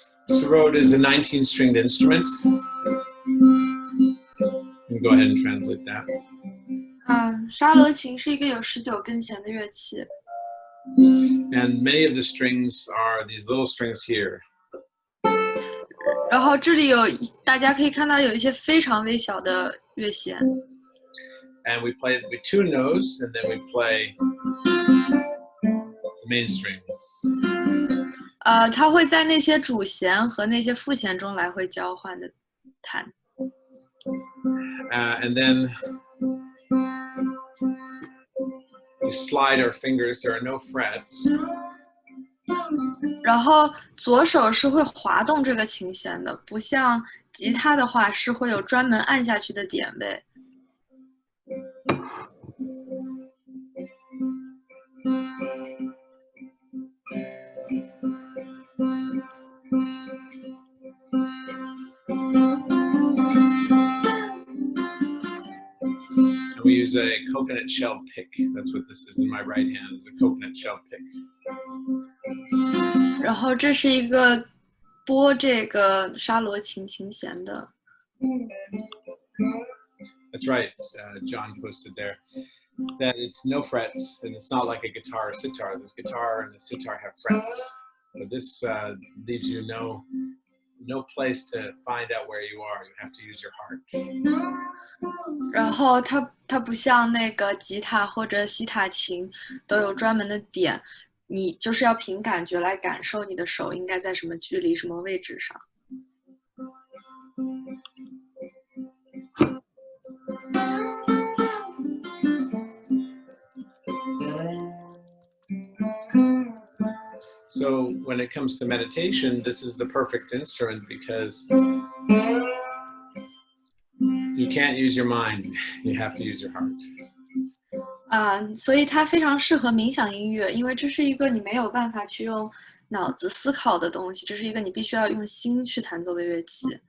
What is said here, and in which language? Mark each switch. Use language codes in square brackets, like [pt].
[en] Sarod is a 19-stringed instrument. You can go ahead and translate that. [zh] 沙罗琴是一个有19根弦的乐器。 [en] And many of the strings are these little strings here. [zh] 然后这里大家可以看到有一些非常微小的乐弦。 [en] And we tune those, and then we play the main strings. [zh] 它会在那些主弦和那些副弦中来回交换的弹。 [en] And then we slide our fingers. There are no frets. [zh] 然后左手是会滑动这个琴弦的，不像吉他的话是会有专门按下去的点位。 [en] We use a coconut shell pick. That's what this is in my right hand, is a coconut shell pick. [zh] 然后这是一个拨这个沙罗琴琴弦的。 [en] That's right. John posted there that it's no frets, and it's not like a guitar or sitar. The guitar and the sitar have frets, but this leaves you no place to find out where you are. You have to use your heart. [zh] 然后它不像那个吉他或者西塔琴都有专门的点，你就是要凭感觉来感受你的手应该在什么距离、什么位置上。 [en] So when it comes to meditation, this is the perfect instrument because you can't use your mind. You have to use your heart. [zh] 所以它非常适合冥想音乐，因为这是一个你没有办法去用脑子思考的东西，这是一个你必须要用心去弹奏的乐器。